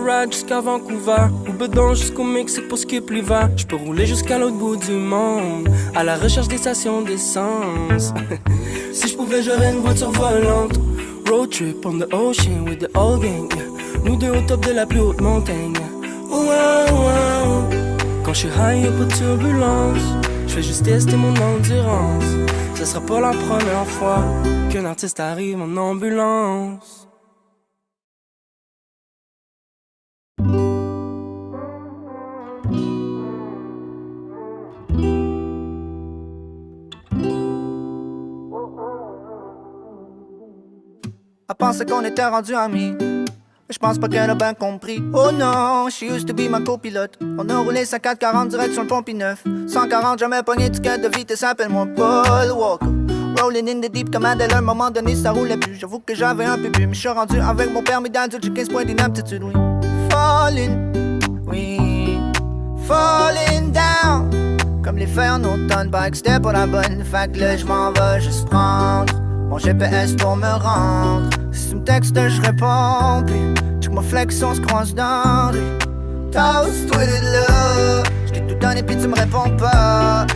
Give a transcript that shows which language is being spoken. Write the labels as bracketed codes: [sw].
[fr] Jusqu'à Vancouver, ou bedon jusqu'au Mexique pour skip l'hiver. J'peux rouler jusqu'à l'autre bout du monde, à la recherche des stations d'essence. Si j'pouvais, j'aurais une voiture volante. [en] Road trip on the ocean with the old gang, yeah. [fr] Nous deux au top de la plus haute montagne, yeah. Oh, wow, wow. Quand j'suis high, y'a pas de turbulence. J'fais juste tester mon endurance. Ce sera pas la première fois qu'un artiste arrive en ambulance. Elle pensait qu'on était rendus amis, mais je pense pas qu'elle a bien compris. Oh non, [en] she used to be [fr] ma copilote. On a roulé 50-40 direction le Pont-P-9. 140, jamais pogné ticket de vitesse, appelle-moi Paul Walker. [en] Rolling in the deep [fr] comme Adèle, à un moment donné ça roulait plus. J'avoue que j'avais un peu bu, mais je suis rendu avec mon permis d'adulte, j'ai 15 points d'inaptitude, oui. [en] Falling, oui, falling down. [fr] Comme les feuilles en automne, pas que c'était pas la bonne. Fait que là j'm'en vais juste prendre mon GPS pour me rendre. Si tu me textes, je réponds. Puis check ma flex, on se croise dans rue. Toast, tweeted là. J't'ai tout donné puis tu me réponds pas.